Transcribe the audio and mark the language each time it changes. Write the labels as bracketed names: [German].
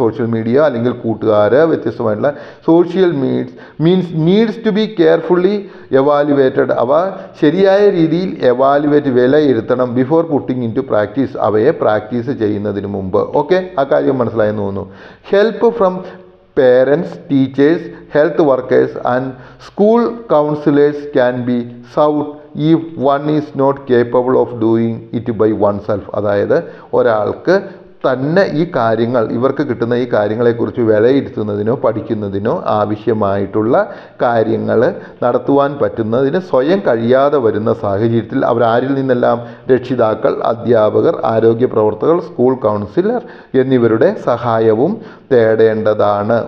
[Malayalam] Social media അല്ലെങ്കിൽ കൂട്ടുകാർ വ്യത്യസ്തമായിട്ടുള്ള [English] social means needs to be carefully evaluated [Malayalam] അവ ശരിയായ രീതിയിൽ വിലയിരുത്തണം [English] before putting in to practice [Malayalam] അവയെ പ്രാക്ടീസ് ചെയ്യുന്നതിന് മുമ്പ്. ഓക്കെ, ആ കാര്യം മനസ്സിലായെന്ന് തോന്നുന്നു. [English] Help from parents, teachers, health workers and school counselors can be sought if one is not capable of doing it by oneself. [Malayalam] അതായത് ഒരാൾക്ക് തന്നെ ഈ കാര്യങ്ങൾ ഇവർക്ക് കിട്ടുന്ന ഈ കാര്യങ്ങളെക്കുറിച്ച് വിലയിരുത്തുന്നതിനോ പഠിക്കുന്നതിനോ ആവശ്യമായിട്ടുള്ള കാര്യങ്ങൾ നടത്തുവാൻ പറ്റുന്നതിന് സ്വയം കഴിയാതെ വരുന്ന സാഹചര്യത്തിൽ അവരാരിൽ നിന്നെല്ലാം രക്ഷിതാക്കൾ, അധ്യാപകർ, ആരോഗ്യ പ്രവർത്തകർ, സ്കൂൾ കൗൺസിലർ എന്നിവരുടെ സഹായവും തേടേണ്ടതാണ്.